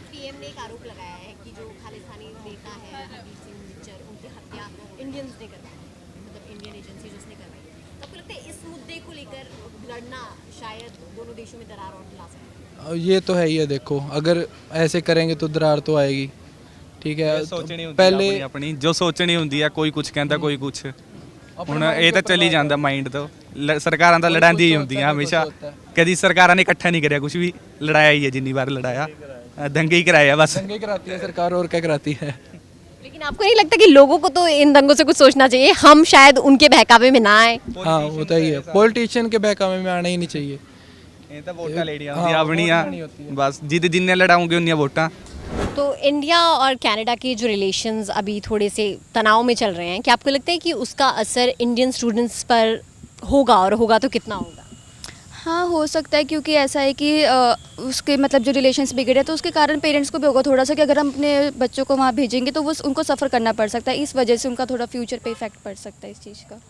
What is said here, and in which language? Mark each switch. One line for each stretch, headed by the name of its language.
Hindi: PM ने एक आरोप लगाया है कि जो खालिस्तानी नेता है हरदीप सिंह निज्जर, उनकी हत्या इंडियंस ने करवाई, मतलब इंडियन एजेंसीज उसने करवाई। तो आपको लगता है इस मुद्दे को लेकर लड़ना शायद दोनों देशों में दरार और ला सकता है? ये तो है ही है, देखो अगर ऐसे करेंगे तो दरार तो आएगी, ठीक है
Punjabi: ਸੋਚਣੀ ਹੁੰਦੀ
Hindi: पहले
Punjabi: ਆਪਣੀ ਆਪਣੀ ਜੋ ਸੋਚਣੀ ਹੁੰਦੀ ਆ ਕੋਈ ਕੁਝ ਕਹਿੰਦਾ ਕੋਈ ਕੁਝ ਹੁਣ ਇਹ ਤਾਂ ਚੱਲੀ ਜਾਂਦਾ ਮਾਈਂਡ ਤੋਂ ਸਰਕਾਰਾਂ ਤਾਂ ਲੜਾਉਂਦੀਆਂ ਹੀ ਹੁੰਦੀਆਂ ਹਮੇਸ਼ਾ ਕਦੀ ਸਰਕਾਰਾਂ ਨੇ ਇਕੱਠਾ ਨਹੀਂ ਕਰਿਆ ਕੁਝ ਵੀ ਲੜਾਇਆ ਹੀ ਹੈ ਜਿੰਨੀ ਵਾਰ ਲੜਾਇਆ ਦੰਗੇ ਹੀ ਕਰਾਏ ਆ ਬਸ
Hindi: दंगे कराती है सरकार और क्या कराती है। लेकिन आपको नहीं लगता कि लोगों को तो इन दंगों से कुछ सोचना चाहिए, हम शायद उनके बहकावे में ना आए? हाँ होता ही है, पॉलिटिशियन के बहकावे में आना ही नहीं चाहिए।
Punjabi: ਇਹ ਤਾਂ ਵੋਟਾਂ ਲੈਣੀਆਂ ਹੁੰਦੀਆਂ ਆਪਣੀਆਂ ਬਸ ਜਿੰਨੇ ਲੜਾਉਂਗੇ ਉਨੀਆਂ ਵੋਟਾਂ।
Hindi: तो इंडिया और कनाडा के जो रिलेशंस अभी थोड़े से तनाव में चल रहे हैं, क्या आपको लगता है कि उसका असर इंडियन स्टूडेंट्स पर होगा, और होगा तो कितना होगा? हाँ हो सकता है, क्योंकि ऐसा है कि उसके मतलब जो रिलेशंस बिगड़े तो उसके कारण पेरेंट्स को भी होगा थोड़ा सा कि अगर हम अपने बच्चों को वहाँ भेजेंगे तो वो उनको सफ़र करना पड़ सकता है, इस वजह से उनका थोड़ा फ्यूचर पे इफेक्ट पड़ सकता है इस चीज़ का।